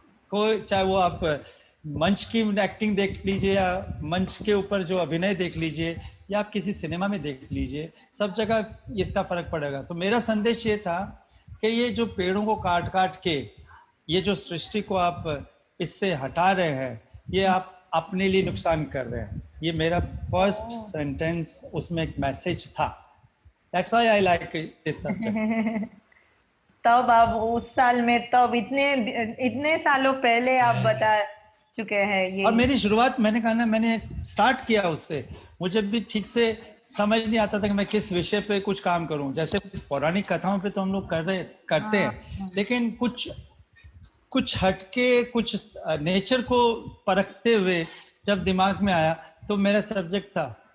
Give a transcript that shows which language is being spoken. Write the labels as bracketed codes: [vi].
[hi] कोई चाहे वो आप मंच की एक्टिंग देख लीजिए, या मंच के ऊपर जो अभिनय देख लीजिए, या आप किसी सिनेमा में देख लीजिए, सब जगह इसका फर्क पड़ेगा। तो मेरा संदेश ये था कि ये जो पेड़ों को काट काट के, ये जो सृष्टि को आप इससे हटा रहे हैं, ये आप अपने लिए नुकसान कर रहे हैं। ये मेरा फर्स्ट सेंटेंस, उसमें एक मैसेज था। [en] That's why I like this subject. [hi] तब आप उस साल में, तब इतने सालों पहले आप बता चुके हैं ये। और मेरी शुरुआत, मैंने कहा ना, मैंने स्टार्ट किया उससे। मुझे भी ठीक से समझ नहीं आता था कि मैं किस विषय पे कुछ काम करूं। जैसे पौराणिक कथाओं पे तो हम लोग करते हैं, लेकिन कुछ हटके, कुछ नेचर को परखते हुए जब दिमाग में आया तो मेरा सब्जेक्ट था।